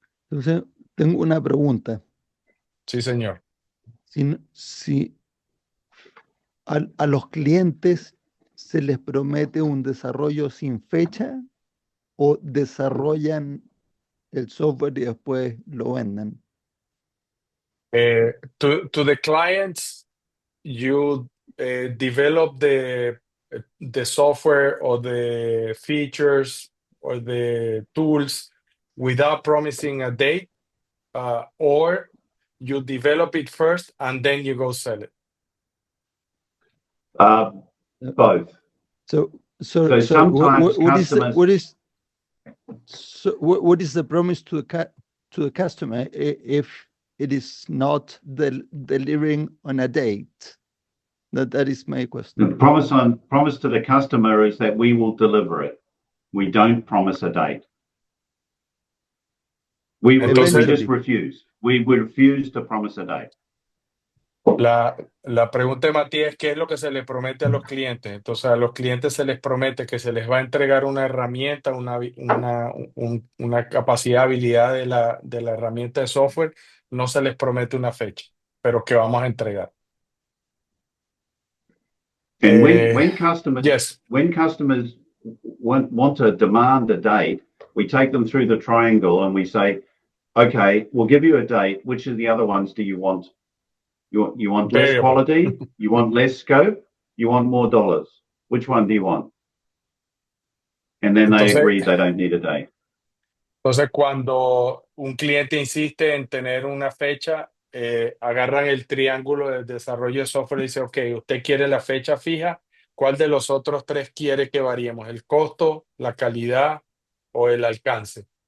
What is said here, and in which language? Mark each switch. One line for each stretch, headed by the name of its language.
Spanish: Entonces, tengo una pregunta. Sí, señor. Si a los clientes se les promete un desarrollo sin fecha o desarrollan el software y después lo venden.
English: To the clients, you develop the software or the features or the tools without promising a date, or you develop it first and then you go sell it. Both. So sometimes what is the promise to the customer if it is not delivering on a date? That is my question. The promise to the customer is that we will deliver it. We don't promise a date. We just refuse. We refuse to promise a date.
Spanish: La pregunta de Matías es qué es lo que se le promete a los clientes. Entonces, a los clientes se les promete que se les va a entregar una herramienta, una capacidad, habilidad de la herramienta de software. No se les promete una fecha, pero que vamos a entregar.
English: And when customers want to demand a date, we take them through the triangle and we say, okay, we'll give you a date. Which of the other ones do you want? You want less Variable. quality? You want less scope? You want more dollars? Which one do you want? And then they
Spanish: Entonces,
English: agree they don't need a day.
Spanish: entonces, cuando un cliente insiste en tener una fecha, agarran el triángulo del desarrollo de software y dice, ok, usted quiere la fecha fija, ¿cuál de los otros tres quiere que variemos? ¿El costo, la calidad o el alcance?